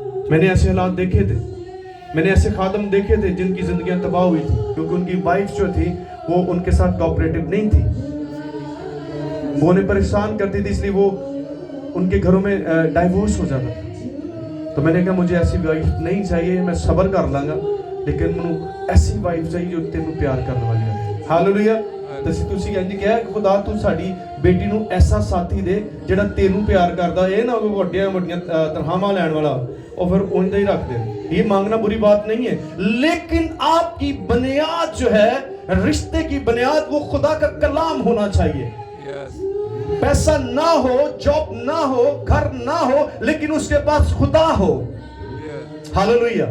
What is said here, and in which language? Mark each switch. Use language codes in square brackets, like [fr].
[hi] मैंने ऐसे हालात देखे थे, मैंने ऐसे खादम देखे थे जिनकी जिंदगियां तबाह हुई थी क्योंकि उनकी वाइफ जो थी वो उनके साथ कोऑपरेटिव नहीं थी, वो उन्हें परेशान करती थी, इसलिए वो उनके घरों में डाइवोर्स हो जाता था। तो मैंने कहा मुझे ऐसी वाइफ नहीं चाहिए, मैं सब्र कर लांगा, लेकिन मैनू ऐसी वाइफ चाहिए जो तेनू प्यार करने वाली है। हालेलुया। [pa] ਤੁਸੀਂ ਕਹਿੰਦੇ ਕਿਹਾ ਕਿ ਖੁਦਾ ਤੂੰ ਸਾਡੀ ਬੇਟੀ ਨੂੰ ਐਸਾ ਸਾਥੀ ਦੇ ਜਿਹੜਾ ਤੈਨੂੰ ਪਿਆਰ ਕਰਦਾ, ਇਹ ਨਾ ਕੋਈ ਵੱਡੀਆਂ ਵੱਡੀਆਂ ਤਨਖਾਹਾਂ ਲੈਣ ਵਾਲਾ, [hi] और फिर उनका ही रख दे। ये मांगना बुरी बात नहीं है, लेकिन आपकी बुनियाद जो है, रिश्ते की बुनियाद, वो खुदा का कलाम होना चाहिए। पैसा ना हो, जॉब ना हो, घर ना हो, लेकिन उसके पास खुदा हो। हालेलुया।